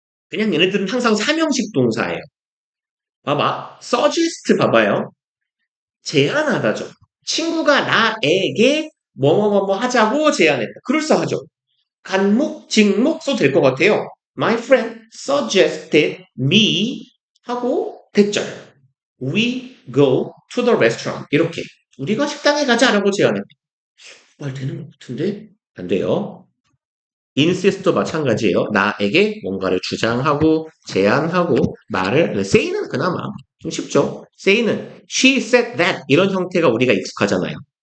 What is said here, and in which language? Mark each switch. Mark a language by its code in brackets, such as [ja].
[ko] 그냥 얘네들은 항상 삼형식 동사예요. 봐봐. suggest 봐봐요. 제안하다죠. 친구가 나에게 뭐뭐뭐뭐 하자고 제안했다. 그럴싸하죠. 간목, 직목 써도 될 것 같아요. [en] My friend suggested me [ko] 하고 대절. [en] We go to the restaurant. [ko] 이렇게. 우리가 식당에 가자라고 제안했다. 말 되는 것 같은데? 안 돼요. insist도 마찬가지예요. 나에게 뭔가를 주장하고 제안하고 말을 say는 그나마 좀 쉽죠. say는 [en] she said that [ko] 이런 형태가 우리가 익숙하잖아요.